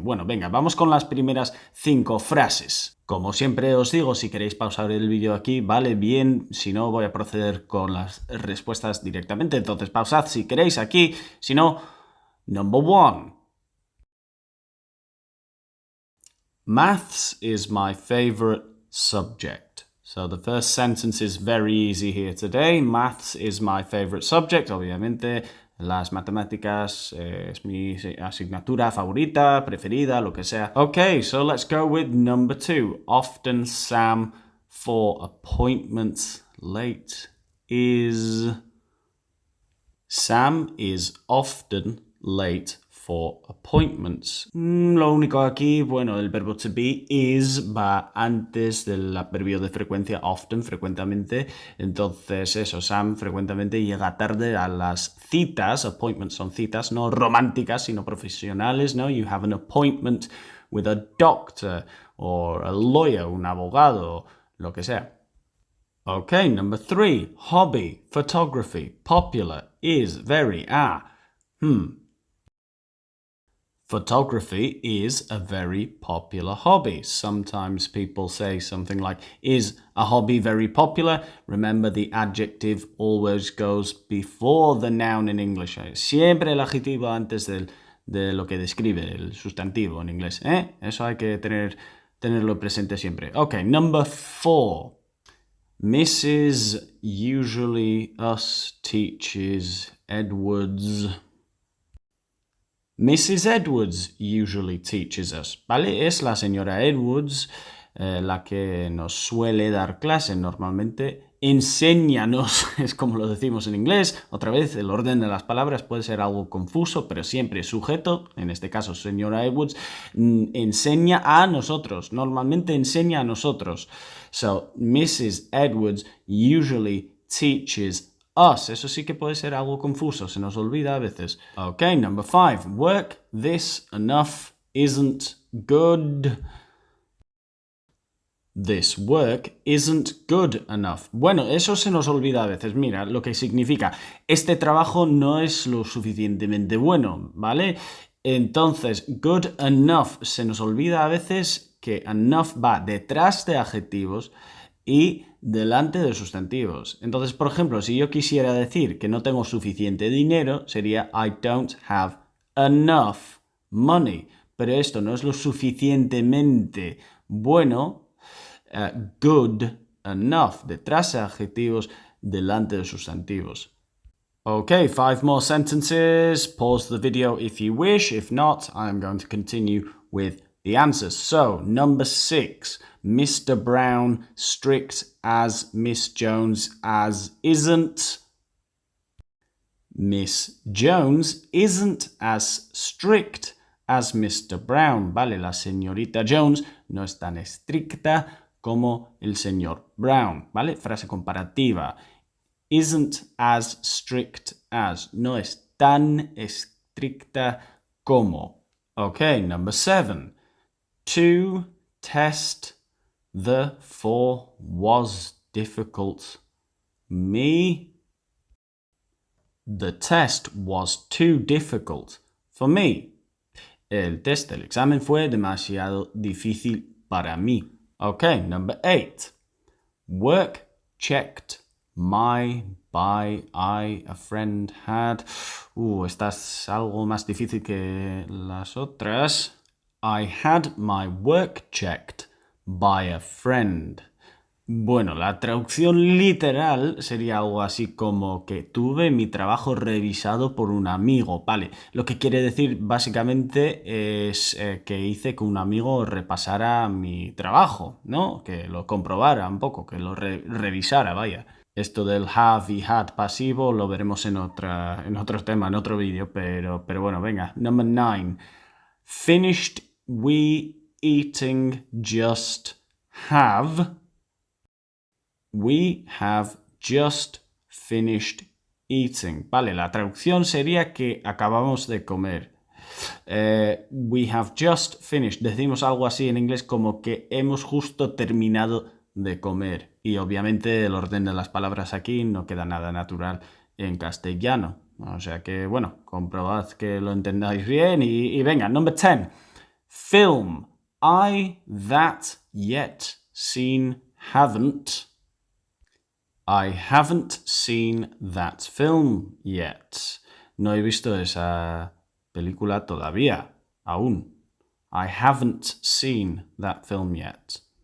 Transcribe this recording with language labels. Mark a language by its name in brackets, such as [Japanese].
[Spanish] Bueno, venga, vamos con las primeras 5 frases. Como siempre os digo, si queréis pausar el vídeo aquí, vale, bien, si no voy a proceder con las respuestas directamente, entonces pausad si queréis aquí, si no, [English] number 1. Maths is my favorite subject. So the first sentence is very easy here today. Maths is my favorite subject. [Spanish] Obviamente, las matemáticas es mi asignatura favorita, preferida, lo que sea. [English] Okay, so let's go with number 2. Often Sam for appointments late is... Sam is often late for appointments. [Spanish] Lo único aquí, bueno, el verbo to be is va antes del adverbio de frecuencia often, frecuentemente. Entonces eso, Sam frecuentemente llega tarde a las citas. Appointments son citas, no románticas, sino profesionales, ¿no? [English] You have an appointment with a doctor or a lawyer, [Spanish] un abogado, lo que sea. [English] Okay, number 3. Hobby, photography, popular, is, very, Photography is a very popular hobby. Sometimes people say something like, is a hobby very popular? Remember, the adjective always goes before the noun in English. [Spanish] Siempre el adjetivo antes de lo que describe el sustantivo en inglés. Eso hay que tenerlo presente siempre. [English] Okay, number 4. Mrs. usually us teaches Edwards. Mrs. Edwards usually teaches us, ¿vale? [Spanish] Es la señora Edwards la que nos suele dar clase normalmente. Enséñanos, es como lo decimos en inglés. Otra vez, el orden de las palabras puede ser algo confuso, pero siempre sujeto, en este caso señora Edwards, enseña a nosotros. Normalmente enseña a nosotros. [English] So, Mrs. Edwards usually teaches us. [Spanish] Eso sí que puede ser algo confuso, se nos olvida a veces. [English] Okay, number 5. Work this enough isn't good. This work isn't good enough. [Spanish] Bueno, eso se nos olvida a veces. Mira, lo que significa, este trabajo no es lo suficientemente bueno, ¿vale? Entonces, good enough, se nos olvida a veces que enough va detrás de adjetivos y delante de sustantivos. Entonces, por ejemplo, si yo quisiera decir que no tengo suficiente dinero, sería [English] I don't have enough money. [Spanish] Pero esto no es lo suficientemente bueno. Good enough, detrás de adjetivos, delante de sustantivos. [English] Okay, 5 more sentences. Pause the video if you wish. If not, I'm going to continue with the answers. So, number 6. Mr. Brown strict as Miss Jones as isn't. Miss Jones isn't as strict as Mr. Brown. [Spanish] Vale, la señorita Jones no es tan estricta como el señor Brown. Vale, frase comparativa. [English] Isn't as strict as. [Spanish] No es tan estricta como. [English] Okay, number 7. To test the 4 was difficult. Me. The test was too difficult for me. [Spanish] El test del examen fue demasiado difícil para mí. [English] Okay, number 8. Work checked my, by, I, a friend had. [Spanish] Esta es algo más difícil que las otras. [English] I had my work checked by a friend. [Spanish] Bueno, la traducción literal sería algo así como que tuve mi trabajo revisado por un amigo, ¿vale? Lo que quiere decir básicamente es que hice que un amigo repasara mi trabajo, ¿no? Que lo comprobara un poco, que lo revisara, vaya. Esto del have y had pasivo lo veremos en otro tema, en otro vídeo, pero bueno, venga. [English] Number 9. Finished we eating just have... We have just finished eating. [Spanish] Vale, la traducción sería que acabamos de comer. [English] We have just finished. [Spanish] Decimos algo así en inglés como que hemos justo terminado de comer. Y obviamente el orden de las palabras aquí no queda nada natural en castellano. O sea que, bueno, comprobad que lo entendáis bien y venga, [English] number 10. Film. I that yet seen haven't. I haven't seen that film yet. [Spanish] No he visto esa película todavía, aún. [English] I haven't seen that film yet.